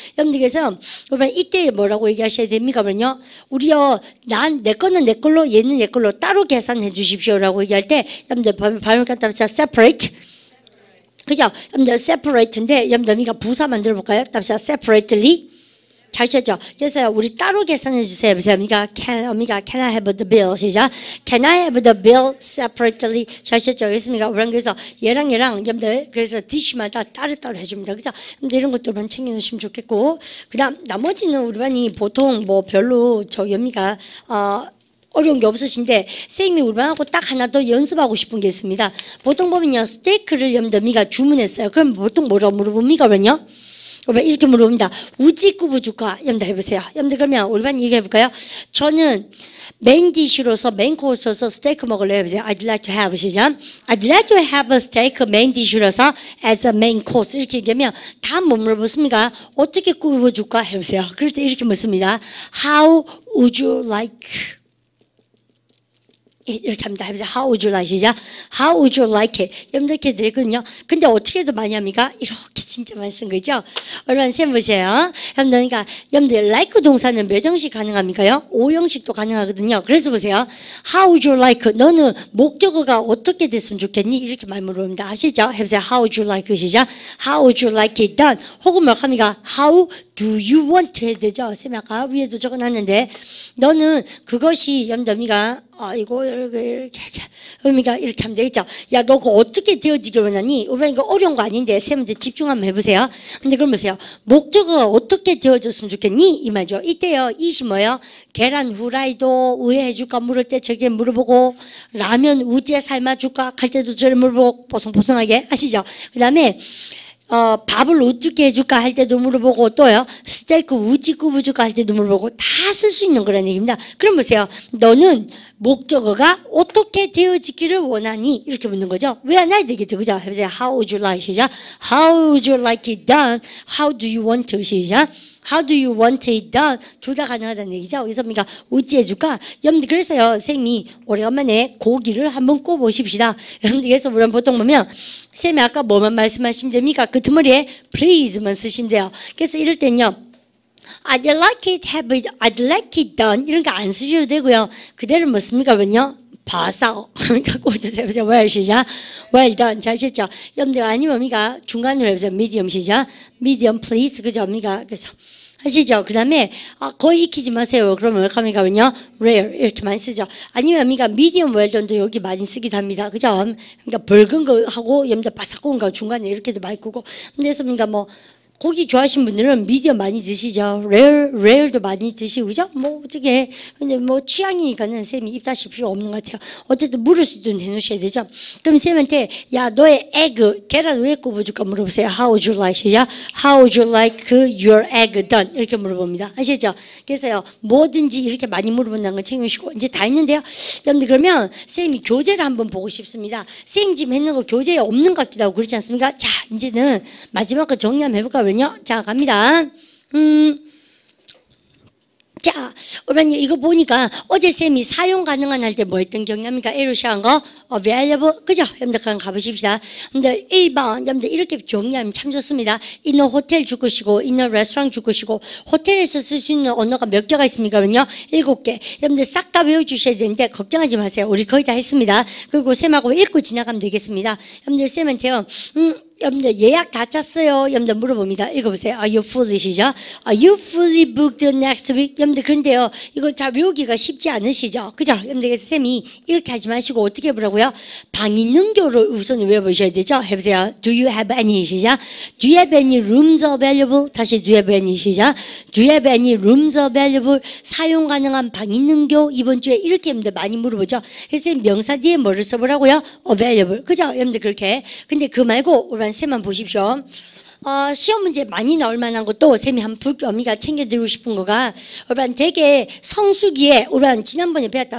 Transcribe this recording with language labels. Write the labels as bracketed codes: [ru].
[ko] 여러분들 그래서 여러분 이때 뭐라고 얘기하셔야 됩니까? 그러면요 우리요 난 내 거는 내 걸로 얘는 얘 걸로 따로 계산해 주십시오라고 얘기할 때 여러분들 발음 갖다 붙여 [en] separate [ko] 그죠? 여러분들 separate인데 여러분들 부사 만들어 볼까요? 답시다. separately 잘 쳤죠? 그래서 우리 따로 계산해 주세요. 그러니까 [en] can I have the bill? [ko] 시작. [en] Can I have the bill separately? [ko] 잘 쳤죠? 그렇습니까? 그래서 얘랑 여러분들 그래서 dish마다 따로따로 해줍니다. 그죠? 근데 이런 것들만 챙겨놓으시면 좋겠고 그다음 나머지는 우리 반이 보통 뭐 별로 저 연미가 어려운 게 없으신데 선생님이 우리반하고 딱 하나 더 연습하고 싶은 게 있습니다. 보통 보면요 스테이크를 여러분들 주문했어요. 그럼 보통 뭐라고 물어봅니까? 그러면요 이렇게 물어봅니다. 우지꾸부 줄까? 여러분들 해보세요. 여러분들 그러면 우리 반 얘기해볼까요? 저는 메인 디쉬로서 메인 코스로서 스테이크 먹을래요. 해보세요. [en] I'd like to have 시작. I'd like to have a steak [ko] 메인 디쉬로서 [en] as a main course [ko] 이렇게 얘기하면 다 못 물어보습니까? 어떻게 구워줄까? 해보세요. 그럴 때 이렇게 묻습니다. [en] How would you like? [ko] 이렇게 합니다. 해보세요. [en] How would you like? 시작. How would you like it? 여러분들 이렇게 되거든요. 근데 어떻게 더 많이 합니까? 이렇게 진짜 많이 쓴 거죠. [ko] 얼른 쌤 보세요. 여러분들 그러니까 여러분들 like 동사는 몇 형식 가능합니까요? 5형식도 가능하거든요. 그래서 보세요. [en] How would you like? [ko] 너는 목적어가 어떻게 됐으면 좋겠니? 이렇게 말 물어봅니다. 아시죠? 해보세요. [en] How would you like? [ko] 시작. [en] How would you like it done? [ko] 혹은 뭐 합니까? [en] How do you want [ko] 해야 되죠? 쌤이 아까 위에도 적어놨는데 너는 그것이 여러분들 이거 이렇게 의미가 이렇게 하면 되겠죠. 야, 너 그거 어떻게 되어지길 원하니? 우리가 이거 어려운 거 아닌데 쌤한테 집중 한번 해보세요. 근데 그럼 보세요. 목적어가 어떻게 되어졌으면 좋겠니? 이 말이죠. 이때요. 이시 뭐예요? 계란 후라이도 우회 해줄까 물을 때 저게 물어보고 라면 우제 삶아줄까 할 때도 저를 물어보고 보송보송하게 아시죠? 그 다음에 밥을 어떻게 해줄까 할 때도 물어보고 또요 스테이크 우지 구워줄까 할 때도 물어보고 다 쓸 수 있는 거라는 얘기입니다. 그럼 보세요. 너는 목적어가 어떻게 되어지기를 원하니? 이렇게 묻는 거죠. 왜 안 해야 되겠죠? 그죠? 해보세요. How would you like? 시작. [en] How would you like it done? How do you want to? 시작. How do you want it done? [ko] 둘 다 가능하다는 얘기죠. 그래서 우리가 어찌 해줄까? 여러분들 그래서요. 선생님이 오래간만에 고기를 한번 구워보십시다. 여러분들 그래서 우리는 보통 보면 쌤이 아까 뭐만 말씀하시면 됩니까? 그 틈머리에 [en] please [ko] 만 쓰시면 돼요. 그래서 이럴 땐요. [en] I'd like it, have it, I'd like it done 이런 거 안 쓰셔도 되고요. [ko] 그대로 뭐 씁니까? 그러면요. 봐서 그러니까 꽂으세요. well 시작. [en] well done [ko] 잘 하셨죠? 여러분들 아니면 우리가 중간으로 해보세요. [en] medium 시작. medium please 그죠? [ko] 우리가 그래서 하시죠. 그 다음에 거의 익히지 마세요. 그러면 왜 합니까? 그러면요. rare 이렇게 많이 쓰죠. 아니면 우리가 medium well done도 여기 많이 쓰기도 합니다. 그죠? 그러니까 붉은 거 하고 여러분들 바삭 구운 거 중간에 이렇게도 많이 구고 그래서 우리가 뭐 고기 좋아하시는 분들은 미디엄 많이 드시죠. 레어도 많이 드시고, 그죠? 뭐, 어떻게, 근데 뭐, 취향이니까는 쌤이 입 다실 필요 없는 것 같아요. 어쨌든 물을 수도 해놓으셔야 되죠. 그럼 쌤한테, 야, 너의 egg, 계란 왜 구워줄까 물어보세요. [en] How would you like, 시작. How would you like your egg done? [ko] 이렇게 물어봅니다. 아시죠? 그래서요, 뭐든지 이렇게 많이 물어본다는 걸 챙겨주시고, 이제 다 했는데요. 여러분들, 그러면 쌤이 교재를 한번 보고 싶습니다. 쌤 지금 했는 거 교재에 없는 것 같기도 하고 그렇지 않습니까? 자, 이제는 마지막 거 정리 한번 해볼까요? 자, 갑니다. 자, 그러면 이거 보니까 어제 쌤이 사용 가능한 할 때 뭐 했던 경험입니까? 에루시한 거, [en] available, [ko] 그죠? 여러분들 그럼 가보십시다. 여러분들 1번, 여러분들 이렇게 정리하면 참 좋습니다. [en] in a hotel [ko] 줄 것이고, [en] in a restaurant [ko] 줄 것이고, 호텔에서 쓸 수 있는 언어가 몇 개가 있습니까? 그러면요, 7개. 여러분들 싹 다 외워주셔야 되는데, 걱정하지 마세요. 우리 거의 다 했습니다. 그리고 쌤하고 읽고 지나가면 되겠습니다. 여러분들 쌤한테요, 여러분들 예약 다 짰어요? 여러분들 물어봅니다. 읽어보세요. [en] Are you fully, 시죠? Are you fully booked next week? [ko] 여러분들 그런데요, 이거 잘 외우기가 쉽지 않으시죠? 그죠? 여러분들 그래서 쌤이 이렇게 하지 마시고 어떻게 해보라고요? 방 있는 교를 우선 외워보셔야 되죠? 해보세요. [en] Do you have any, 시죠? Do you have any rooms available? 다시 do you have any, 시죠? Do you have any rooms available? [ko] 사용 가능한 방 있는 교? 이번 주에 이렇게 여러분들 많이 물어보죠? 그래서 명사 뒤에 뭐를 써보라고요? [en] available. [ko] 그죠? 여러분들 그렇게. 근데 그 말고 쌤만 보십시오. 시험 문제 많이 나올 만한 것도 쌤이 어미가 챙겨드리고 싶은 거가, 여러분 되게 성수기에, 우리 지난번에 배웠다.